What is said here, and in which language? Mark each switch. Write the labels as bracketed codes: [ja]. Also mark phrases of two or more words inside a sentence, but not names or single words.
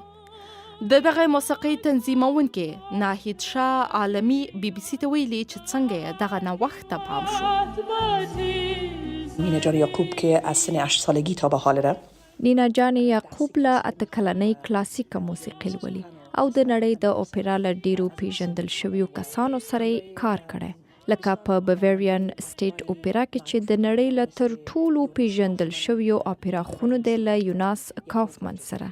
[ps] دغه موسیقي تنظیمونکي ناهید شاه عالمي BBC ته ویلي چې څنګه دغه نوښت ته پام شو. [fa] نینا جان یعقوب که از سن 8 سالگی تا به حال [ps] نینا جان یعقوب له اتکلنۍ کلاسیکه موسیقي لولي او د نړۍ د اوپرا له ډیرو پیژندل شویو کسانو سره کار کړي، لکه په بویرین سټیټ اوپرا کې چې د نړۍ له تر ټولو پیژندل شویو اوپرا خونو دی له یوناس کافمن سره.